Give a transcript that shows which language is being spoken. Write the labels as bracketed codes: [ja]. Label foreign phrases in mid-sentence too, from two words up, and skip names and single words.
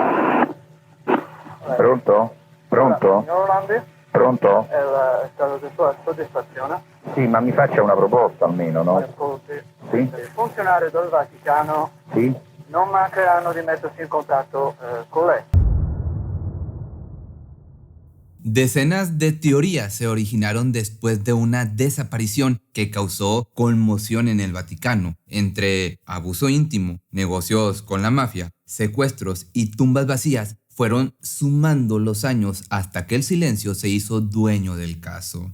[it] Pronto? Pronto? Signor Orlandi? Pronto? È stato di sua soddisfazione? Sì, ma mi faccia una proposta almeno, no? Ascolti. Sì? I funzionari del Vaticano Sì? non mancheranno di mettersi in contatto con lei. [es] Decenas de teorías se originaron después de una desaparición que causó conmoción en el Vaticano, entre abuso íntimo, negocios con la mafia, secuestros y tumbas vacías. Fueron sumando los años hasta que el silencio se hizo dueño del caso.